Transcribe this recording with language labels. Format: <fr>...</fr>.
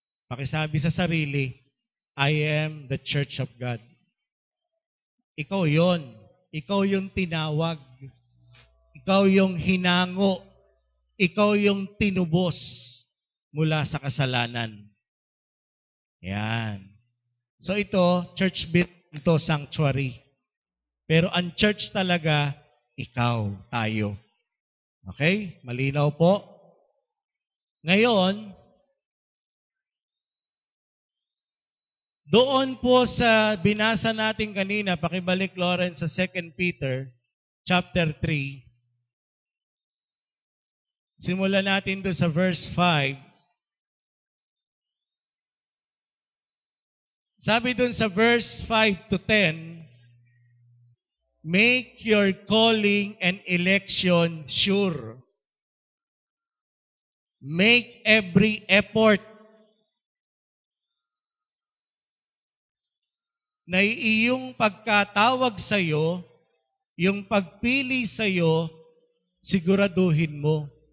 <tl>Pakisabi sa sarili,</tl> <en>I am the church of God.</en> <tl>Ikaw yon. Ikaw yung tinawag. Ikaw yung hinango. Ikaw yung tinubos mula sa kasalanan. Yan. So ito, church building to, sanctuary. Pero ang church talaga, ikaw, tayo. Okay? Malinaw po? Ngayon, doon po sa binasa natin kanina, pakibalik Lawrence sa 2 Peter chapter 3. Simulan natin doon sa verse 5. Sabi doon sa</tl> <en>verse 5 to 10, make your calling and election sure. Make every effort</en> <tl>na iyong pagkatawag sa iyo, yung pagpili sa iyo, siguraduhin mo.</tl>